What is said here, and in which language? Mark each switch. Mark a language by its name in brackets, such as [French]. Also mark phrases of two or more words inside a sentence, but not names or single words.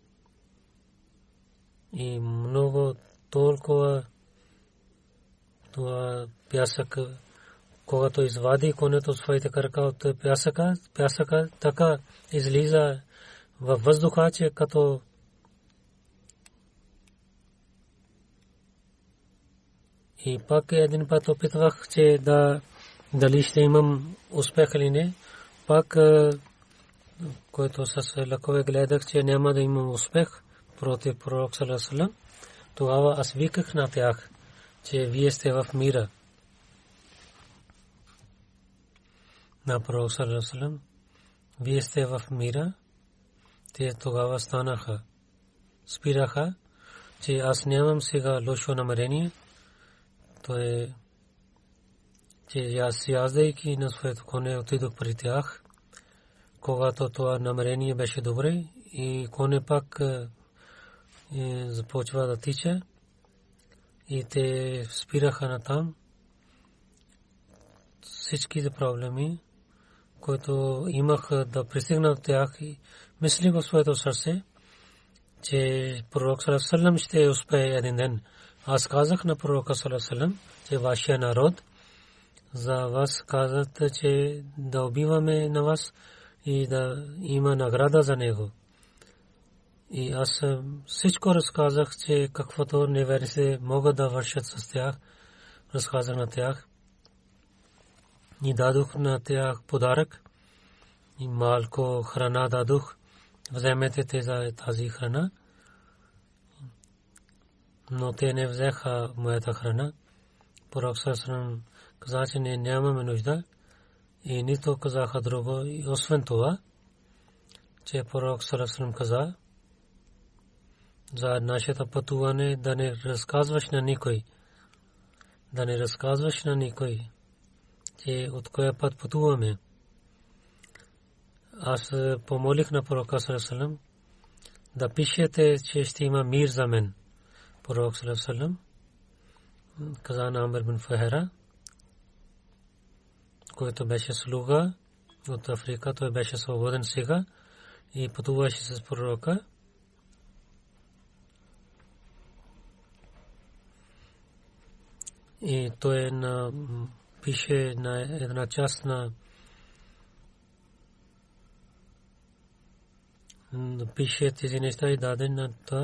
[Bulgarian] и много толкова това пясък, когато извади конето своите крака от пясъка така излиза във въздуха, че като и пак един път опитвах, че дали ще имам успех или не. Пак който с лъкове гледах, че няма да имам успех против пророк [Arabic] صلى الله عليه وسلم, [Bulgarian] тогава аз виках на тях, че вие сте в мира. На пророк [Arabic] صلى الله عليه وسلم, [Bulgarian] вие сте в мира. Те тогава станаха, спираха, че аз нямам сега лошо намерение. То е, че аз яздайки на своето коне отидох при тях, когато това намерение беше добре и коне пак започва да тича и те спираха на там. Всичките проблеми, които имах да пристигна от тях, и мислих в своето сърце, че пророк [Arabic] صلى الله عليه وسلم [Bulgarian] ще успее един ден. Аз казах на пророка [Arabic] صلى الله عليه وسلم, [Bulgarian] че вашия народ за вас казат, че да убиваме на вас и да има награда за него. И аз всичко разказах, че каквото неверници могат да вършат с тях, разказах на тях. И дадох на тях подарък и малко храна дадох. Вземете те за тази храна. Но те не взеха моята храна. Пророк [Arabic] صلى الله عليه وسلم [Bulgarian] каза, че нямаме нужда. И нито казаха друго. И освен това, че пророк [Arabic] صلى الله عليه وسلم [Bulgarian] каза за нашето пътуване да не разказваш на никой. Да не разказваш на никой, че от коя път пътуваме. Аз помолих на пророка [Arabic] صلى الله عليه وسلم [Bulgarian] да пишете, че ще има мир за мен. Пророк саллаллаху алейхи ва саллям каза на Амр бин Фухайра, който беше слуга от Африка, той беше свободен сега и пътуваше с пророка. И той пише на една част на пише тези неща и даде на това.